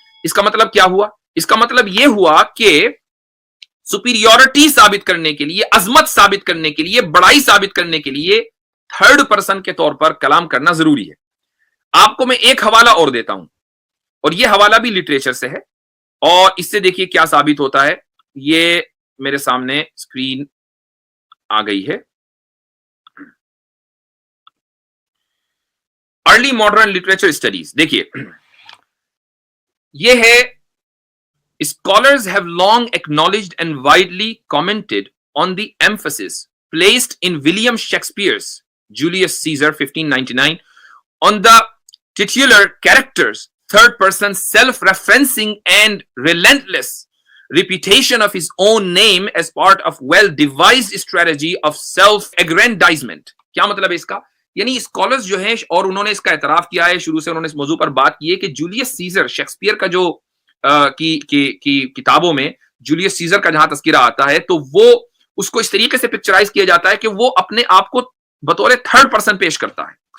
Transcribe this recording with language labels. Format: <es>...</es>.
<ur>اس کا مطلب کیا ہوا؟ اس کا مطلب یہ ہوا کہ سپیریورٹی ثابت کرنے کے لیے, عظمت ثابت کرنے کے لیے, بڑائی ثابت کرنے کے لیے تھرڈ پرسن کے طور پر کلام کرنا ضروری ہے. آپ کو میں ایک حوالہ اور دیتا ہوں, اور یہ حوالہ بھی لٹریچر سے ہے, اور اس سے دیکھیے کیا ثابت ہوتا ہے. یہ میرے سامنے اسکرین آ گئی ہے.</ur> <en>early modern literature studies,</en> <ur>دیکھیے یہ ہے</ur> <en>scholars have long acknowledged and widely commented on the emphasis placed in William Shakespeare's Julius Caesar 1599 on the titular character's third person self-referencing and relentless repetition of his own name as part of well-devised strategy of self-aggrandizement.</en> <ur>کیا مطلب ہے اس کا؟ یعنی scholars جو ہیں, اور انہوں نے اس کا اعتراف کیا ہے, شروع سے انہوں نے اس موضوع پر بات کی ہے کہ جولیس سیزر, شیکسپیئر کا جو کی کتابوں میں جولیس سیزر کا جہاں تذکرہ آتا ہے تو وہ اس کو اس طریقے سے پکچرائز کیا جاتا ہے کہ وہ اپنے آپ کو بطور تھرڈ پرسن پیش کرتا ہے.</ur>